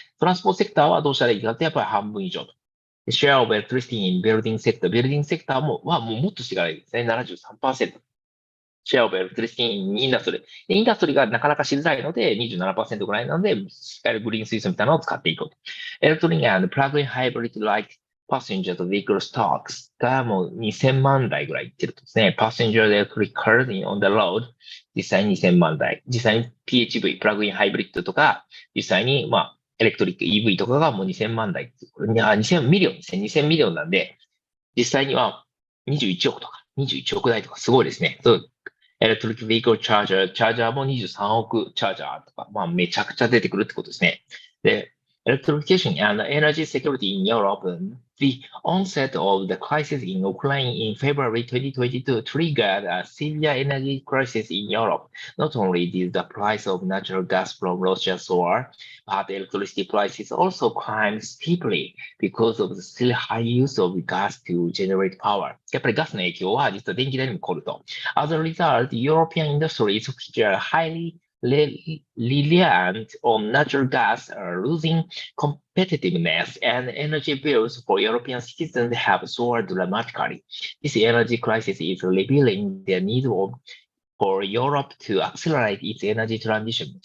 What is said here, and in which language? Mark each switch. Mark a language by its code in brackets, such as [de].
[ja] トランスポートセクターはどうしたらいいかってやっぱり半分以上と。 [en] Share of electricity in building sector。 [ja] ビルディングセクターももっとしていかないとですね。 [en] 73%。 Share of electricity in industry。 [ja] インダストリーがなかなかしづらいので 27% ぐらいなので、しっかりグリーン水素みたいなのを使っていこうと。 [en] Electronic and plug-in hybrid like passenger vehicle stocks [ja] がもう2000万台ぐらいいってるとですね。 [en] Passenger electric cars on the road [ja] 実際に2000万台。実際に PHV、プラグインハイブリッドとか、実際にエレクトリック EV とかがもう2000万台。 2000ミリオンですね。2000ミリオンなんで、実際には21億とか、21億台とかすごいですね。エレクトリックビークルチャージャーも23億チャージャーとか、めちゃくちゃ出てくるってことですね。で、 [en] Electrification and energy security in Europe. The onset of the crisis in Ukraine in February 2022 triggered a severe energy crisis in Europe. Not only did the price of natural gas from Russia soar, but electricity prices also climbed steeply because of the still high use of gas to generate power. [ja] やっぱりガスの影響は実は電気代にも起こると。 [en] As a result, European industries which are highly reliant on natural gas are losing competitiveness, and energy bills for European citizens have soared dramatically. This energy crisis is revealing the need for Europe to accelerate its energy transition.